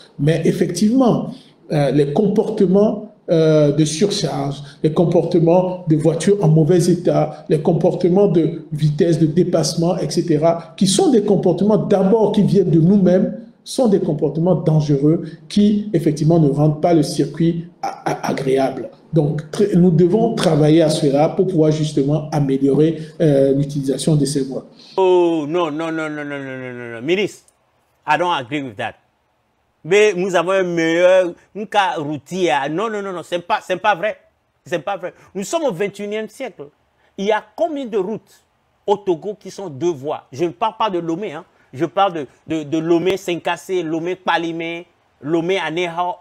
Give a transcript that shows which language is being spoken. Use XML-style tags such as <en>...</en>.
<fr>Mais effectivement, les comportements de surcharge, les comportements de voitures en mauvais état, les comportements de vitesse, de dépassement, etc., qui sont des comportements d'abord qui viennent de nous-mêmes, sont des comportements dangereux qui, effectivement, ne rendent pas le circuit agréable. Donc, nous devons travailler à cela pour pouvoir justement améliorer l'utilisation de ces voies. Oh, non.</fr> <en>Ministre, I don't agree with that.</en> <fr>Mais nous avons un meilleur cas routier. Non, c'est pas vrai. C'est pas vrai. Nous sommes au 21e siècle. Il y a combien de routes au Togo qui sont 2 voies? Je ne parle pas de Lomé, hein. Je parle de Lomé-Saint-Cassé, Lomé-Palimé, Lomé-Anéhao.</fr>